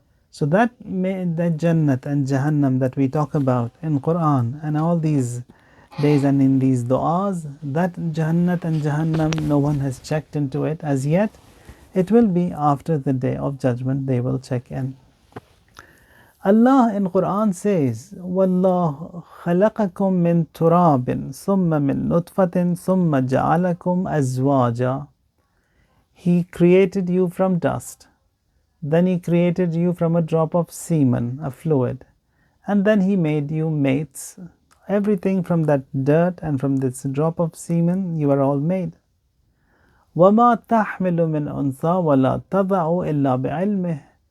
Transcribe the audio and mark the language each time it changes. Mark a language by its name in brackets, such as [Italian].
[English] So that Jannat and Jahannam that we talk about in Quran and all these days and in these du'as, that Jannat and Jahannam, no one has checked into it as yet. It will be after the Day of Judgment they will check in. Allah in Quran says, [Arabic] وَاللَّهُ خَلَقَكُم مِّن تُرَابٍ ثُمَّ مِّن نُطْفَةٍ ثُمَّ جَعَلَكُمْ أَزْوَاجًا. [English] He created you from dust. Then He created you from a drop of semen, a fluid. And then He made you mates, everything from that dirt and from this drop of semen, you are all made. [Arabic] وَمَا تَحْمِلُ مِنْ أُنْثَى وَلَا تَضَعُ إِلَّا بِعِلْمِهِ.